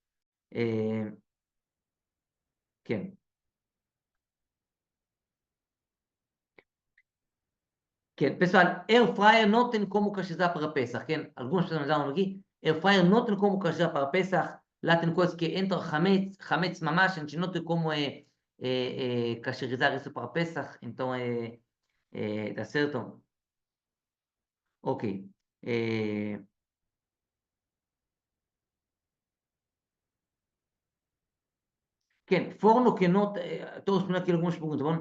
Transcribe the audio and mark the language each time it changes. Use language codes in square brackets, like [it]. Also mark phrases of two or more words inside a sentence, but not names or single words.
[he] כן. כן, [pt] pessoal, air fryer não tem como cachear para Pesach, כן? Algumas pessoas me dão aqui, air fryer não tem como cachear para Pesach, lá tem coisa que entra [he] חמץ ממש, [pt] a gente não tem como cacherizar isso para Pesach, então tá certo? Ok. כן, forno que não, estou respondendo aqui algumas perguntas, bom?